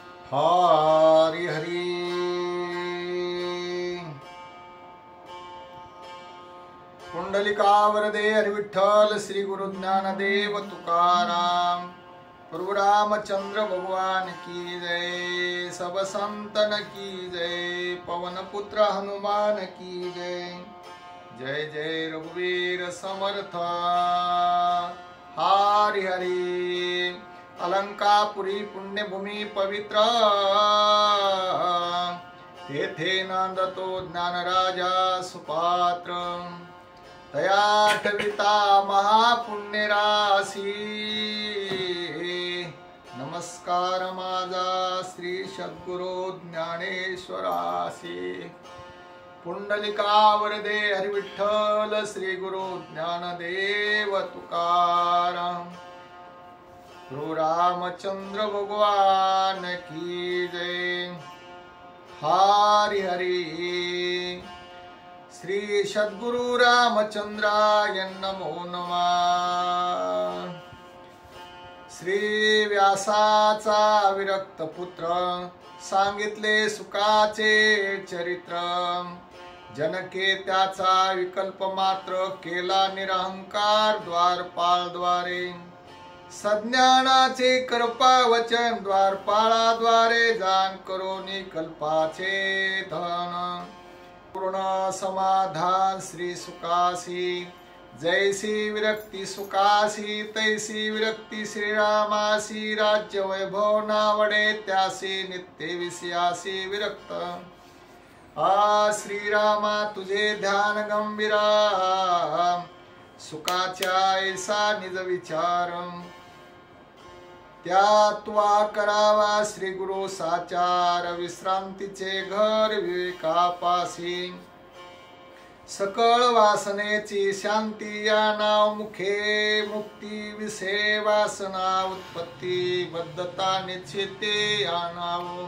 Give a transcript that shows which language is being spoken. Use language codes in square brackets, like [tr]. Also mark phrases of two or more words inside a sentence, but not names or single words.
[mr] हरी हरी। पुंडलिका वरदे हरिविठ्ठल श्री गुरु ज्ञानदेव तुकाराम प्रभु रामचंद्र [hi] भगवान की जय। सब संतन की जय। पवन पुत्र हनुमान की जय। [mr] जय जय रघुवीर समर्थ। हरि हरि। अलंकापुरी पुण्यभूमी पवित्र तेथे नांदतो ज्ञानराजा सुपात्र। तया ठविता महापुण्य राशी। नमस्कार माझा श्री सद्गुरु ज्ञानेश्वरासी। पुंडलिका वरदे हरिविठ्ठल श्री गुरु ज्ञानदेव तुकाराम प्रभु रामचंद्र [hi] भगवान की जय। [mr] हरि हरि। [sa] श्री सद्गुरु रामचंद्राय नमो नमः। [mr] श्री व्यासाचा विरक्त पुत्र सांगितले सुखाचे चरित्र। जनके त्याचा विकल्प मात्र केला निरहंकार द्वारपाळद्वारे। सज्ञानाचे कृपा वचन द्वारपाळाद्वारे जाण करोनी कल्पाचे धन। पूर्ण समाधान श्री सुखासी। जैसी विरक्ती सुखासी तैसी विरक्ती श्रीरामासी। राज्य वैभव नावडे त्यासी नित्य विषयासी विरक्त। श्रीरामा तुझे ध्यान गंभीरा। सुखाच्या ऐसा निज विचार। त्या तुवा करावा श्री गुरु साचार। विश्रांतीचे घर विवेकापासी। सकळ वासनेची शांती या नाव मुखे। मुक्ती विषय वासना उत्पत्ती बद्धता निश्चिते या नाव।